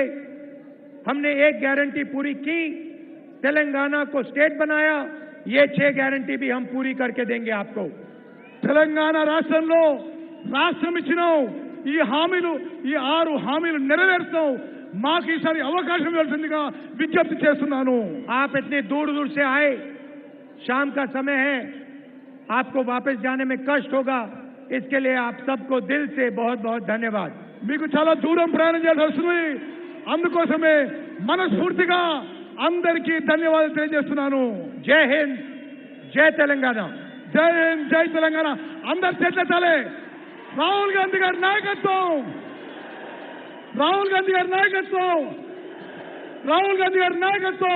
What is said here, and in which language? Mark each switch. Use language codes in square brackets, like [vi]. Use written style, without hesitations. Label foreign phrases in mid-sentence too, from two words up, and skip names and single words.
[hi] हमने एक गारंटी पूरी की, तेलंगाना को स्टेट बनाया. ये 6 गारंटी भी हम पूरी करके देंगे आपको. [te] తెలంగాణ రాష్ట్రంలో రాష్ట్రం ఇచ్చినాం. ఈ హామీలు, ఈ 6 హామీలు నెరవేర్చాం. మాకు ఈసారి అవకాశం ఇవ్వాల్సిందిగా విజ్ఞప్తి చేస్తున్నాను. [hi] आप इतने दूर दूर से आए, शाम का समय है, आपको वापस जाने में कष्ट होगा. इसके लिए आप सबको दिल से बहुत बहुत धन्यवाद. [te] మీకు చాలా దూరం ప్రయాణం చేయాల్సి వస్తుంది. అందుకోసమే మనస్ఫూర్తిగా అందరికీ ధన్యవాదాలు తెలియజేస్తున్నాను. జై హింద్, జై తెలంగాణ. జై హింద్, జై తెలంగాణ. అందరు చేతులెత్తాలి. రాహుల్ గాంధీ గారి నాయకత్వం, రాహుల్ గాంధీ గారి నాయకత్వం, రాహుల్ గాంధీ గారి నాయకత్వం.